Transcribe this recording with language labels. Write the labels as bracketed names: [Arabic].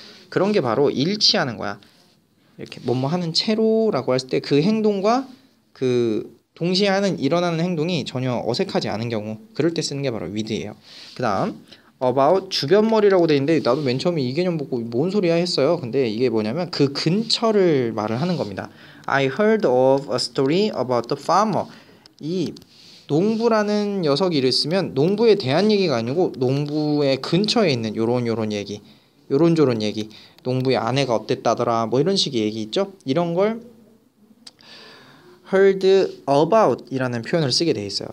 [Korean] 그런 게 바로 일치하는 거야. 이렇게 뭐뭐 하는 채로라고 했을 때 그 행동과 그 동시에 하는 일어나는 행동이 전혀 어색하지 않은 경우 그럴 때 쓰는 게 바로 with예요. 그 다음 about 주변머리라고 돼 있는데 나도 맨 처음에 이 개념 보고 뭔 소리야 했어요. 근데 이게 뭐냐면 그 근처를 말을 하는 겁니다. [English] I heard of a story about the farmer. [Korean] 이 농부라는 녀석이 이를 쓰면 농부에 대한 얘기가 아니고 농부의 근처에 있는 요런 얘기 요런저런 얘기 농부의 아내가 어땠다더라 뭐 이런 식의 얘기 있죠. 이런 걸 heard about 이라는 표현을 쓰게 돼 있어요.